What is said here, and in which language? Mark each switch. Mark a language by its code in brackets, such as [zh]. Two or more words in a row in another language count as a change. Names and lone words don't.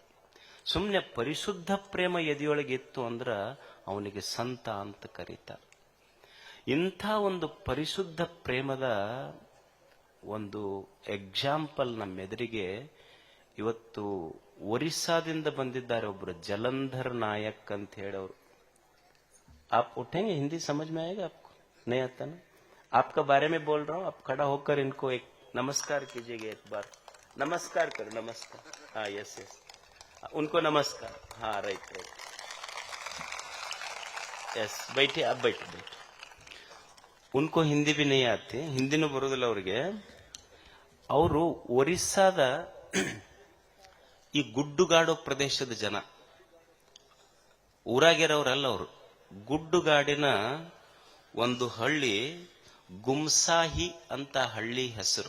[kn] ಸುಮ್ಮನೆ ಪರಿಶುದ್ಧ ಪ್ರೇಮ ಎದೆಯೊಳಗೆ ಇತ್ತು ಅಂದ್ರ ಅವನಿಗೆ ಸಂತ ಅಂತ ಕರೀತಾರೆ. ಇಂಥ ಒಂದು ಪರಿಶುದ್ಧ ಪ್ರೇಮದ ಒಂದು ಎಕ್ಸಾಂಪಲ್ ನಮ್ಮೆದುರಿಗೆ ಇವತ್ತು ಒರಿಸ್ಸಾದಿಂದ ಬಂದಿದ್ದಾರೆ ಒಬ್ರು, ಜಲಂಧರ್ ನಾಯಕ್ ಅಂತ ಹೇಳೋರು. [hi] आप उठेंगे? हिंदी समझ में आएगा आपको? नहीं आता ना? आपका बारे में बोल रहा हूँ. आप खड़ा होकर इनको एक नमस्कार कीजिएगा. एक बार नमस्कार करो. नमस्कार. हाँ, [en] yes yes, [hi] उनको नमस्कार. हाँ, [en] right right, yes. [hi] बैठे, आप बैठे बैठे. उनको हिंदी भी नहीं आती, [kn] ಹಿಂದಿನೂ ಬರೋದಿಲ್ಲ ಅವ್ರಿಗೆ. ಅವರು ಒರಿಸ್ಸಾದ ಈ ಗುಡ್ಡುಗಾಡು ಪ್ರದೇಶದ ಜನ, ಊರಾಗಿರೋರಲ್ಲ ಅವರು. ಗುಡ್ಡುಗಾಡಿನ ಒಂದು ಹಳ್ಳಿ ಗುಮ್ಸಾಹಿ ಅಂತ ಹಳ್ಳಿ ಹೆಸರು.